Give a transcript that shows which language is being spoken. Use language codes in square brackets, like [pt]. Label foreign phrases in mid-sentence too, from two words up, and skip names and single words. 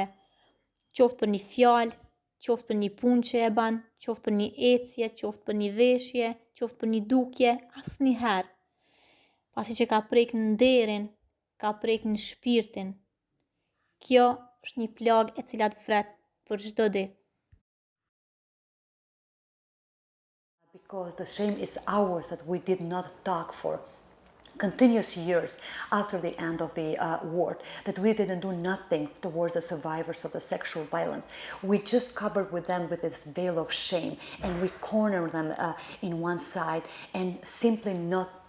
[sq] Qoftë për një fjalë, qoftë për një punë që e ban, qoftë për një ecje, qoftë për një veshje, qoftë për një dukje, asë një herë. Pasi që ka prek në nderin, ka prek në shpirtin. Kjo është një plagë e cila të fret për çdo ditë. [en] Because the shame is ours that we did not talk for continuous years after the end of the war, that we didn't do nothing towards the survivors of the sexual violence. We just covered with them with this veil of shame, and we cornered them in one side and simply not